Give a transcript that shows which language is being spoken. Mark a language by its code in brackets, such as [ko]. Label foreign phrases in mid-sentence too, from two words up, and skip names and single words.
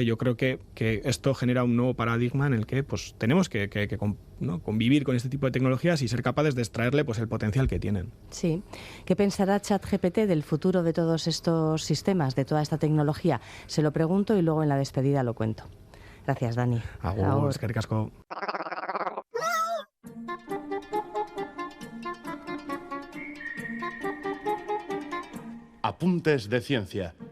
[es] Yo creo que esto genera un nuevo paradigma en el que pues tenemos que ¿no?, convivir con este tipo de tecnologías y ser capaces de extraerle pues el potencial que tienen. Sí. ¿Qué pensará ChatGPT del futuro de todos estos sistemas, de toda esta tecnología? Se lo pregunto y luego en la despedida lo cuento. Gracias, Dani. [eu] Agur, eskerrik asko. [es] Apuntes de ciencia.